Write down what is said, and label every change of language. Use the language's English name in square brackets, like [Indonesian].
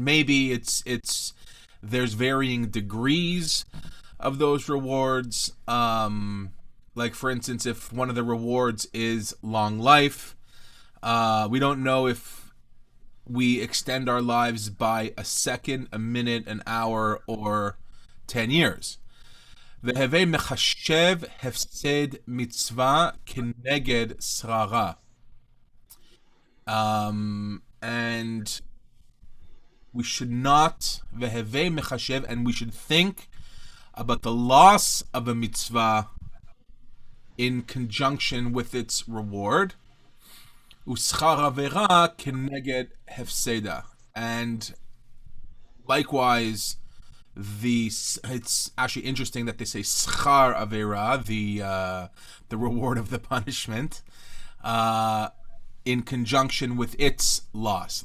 [English] Maybe there's varying degrees of those rewards. Like for instance, if one of the rewards is long life, we don't know if we extend our lives by a second, a minute, an hour, or 10 years. [Hebrew] והווה מחשב הפסד מצווה כנגד שררה. [English] And we should not, [Hebrew] והווה מחשב, [English] and we should think about the loss of a mitzvah in conjunction with its reward. [Hebrew] ושכר עבירה כנגד הפסדה. [English] And likewise, it's actually interesting that they say schar avera, the reward of the punishment, in conjunction with its loss.